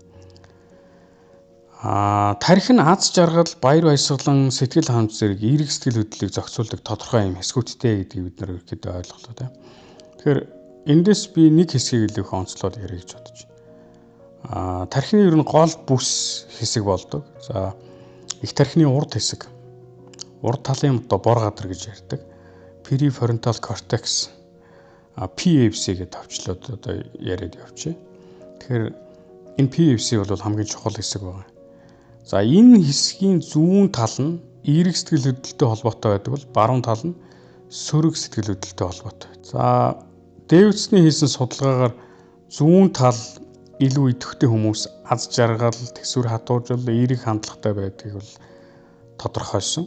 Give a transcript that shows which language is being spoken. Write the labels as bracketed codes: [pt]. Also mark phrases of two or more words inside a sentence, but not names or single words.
[mn] Тархи нь аз жаргал, баяр баясгалан, сэтгэл ханамж зэрэг эерэг сэтгэл хөдлөлийг зохицуулдаг тодорхой юм хэсгүүдтэй гэдгийг бид нар ерөөхдөө ойлголоо тийм. Тэгэхээр эндээс би нэг хэсгийг илүү их онцлоод ярих гэж бодож байна. Тархины ер нь гол бүс хэсэг болдог. За их тархины урд хэсэг. Урд талын одоо бор гадар гэж ярьдаг. [en] Prefrontal cortex [mn] PFC гэж товчлоод одоо яриад явчих. Тэгэхээр энэ PFC бол хамгийн чухал хэсэг байна. За энэ хэсгийн зүүн тал нь эерэг сэтгэл хөдлөлтөй холбоотой байдаг бол баруун тал нь сөрөг сэтгэл хөдлөлтэй холбоотой. За Дэвидсний хийсэн судалгаагаар зүүн тал илүү идэвхтэй хүмүүс аз жаргал, төсвөр хатуужил, эерэг хандлагатай байдгийг бол тодорхойлсон.